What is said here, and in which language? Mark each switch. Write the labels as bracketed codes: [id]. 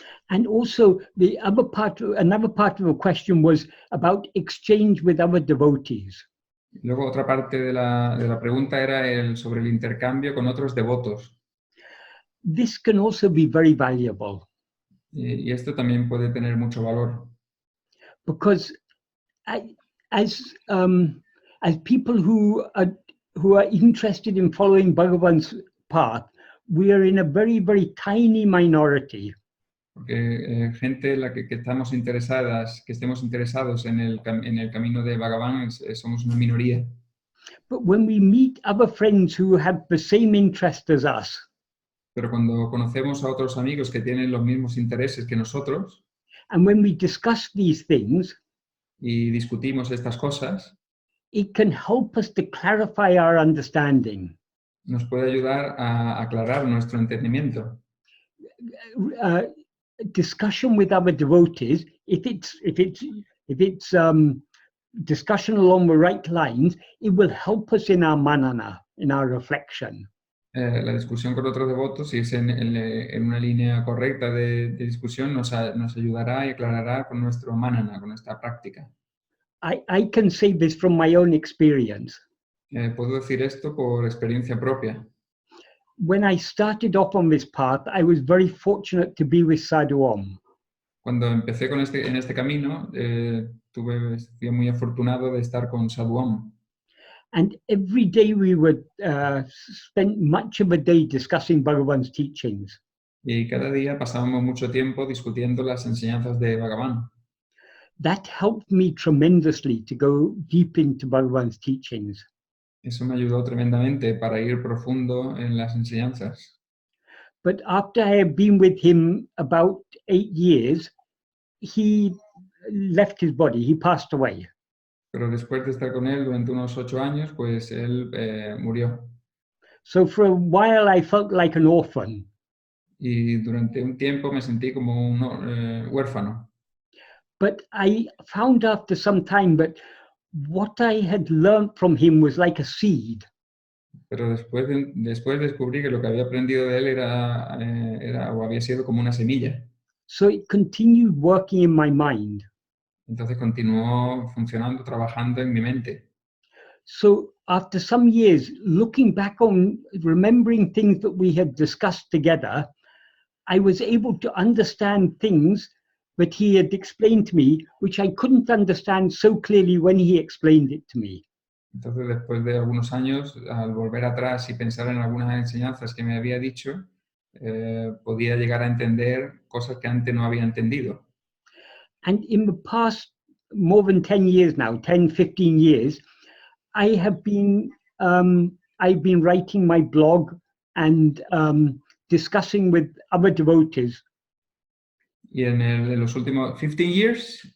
[en] And also another part of the question was about exchange with other devotees. [es] Luego otra parte de la pregunta era sobre el intercambio con otros devotos. [en] This can also be very valuable. [es] Y esto también puede tener mucho valor. [en] Because as people who are interested in following Bhagavan's path, we are in a very, very tiny minority. [es] Porque gente la que estemos interesados en el camino de Bhagavan somos una minoría. [en] But when we meet other friends who have the same interest as us, [es] pero cuando conocemos a otros amigos que tienen los mismos intereses que nosotros, [en] and when we discuss these things, [es] y discutimos estas cosas, [en] it can help us to clarify our understanding. [es] Nos puede ayudar a aclarar nuestro entendimiento. [en] Discussion with other devotees, if it's discussion along the right lines, it will help us in our manana, in our reflection. [es] La discusión con otros devotos, si es en una línea correcta de discusión, nos ayudará y aclarará con nuestro manana, con nuestra práctica. [en] I can say this from my own experience. [es] Puedo decir esto por experiencia propia. [en] When I started off on this path, I was very fortunate to be with Sadhu Om. [es] Cuando empecé en este camino, fui muy afortunado de estar con Sadhu Om. [en] And every day we would spend much of a day discussing Bhagavan's teachings. [es] Y cada día pasábamos mucho tiempo discutiendo las enseñanzas de Bhagavan. [en] That helped me tremendously to go deep into Bhagavan's teachings. [es] Eso me ayudó tremendamente para ir profundo en las enseñanzas. [en] But after I had been with him about 8 years, he left his body, he passed away. [es] Pero después de estar con él durante unos 8 años, pues él murió. [en] So for a while I felt like an orphan. [es] Y durante un tiempo me sentí como un huérfano. [en] But I found after some time that what I had learned from him was like a seed. [es] Pero después descubrí que lo que había aprendido de él era o había sido como una semilla. [en] So it continued working in my mind. [es] Entonces continuó funcionando, trabajando en mi mente. [en] So after some years, looking back on remembering things that we had discussed together, I was able to understand things that he had explained to me, which I couldn't understand so clearly when he explained it to me. [es] Entonces, después de algunos años, al volver atrás y pensar en algunas enseñanzas que me había dicho, podía llegar a entender cosas que antes no había entendido. [en] And in the past more than 10 years now, 10, 15 years, I've been writing my blog and discussing with other devotees. [es] Y en los últimos 15 [en] years,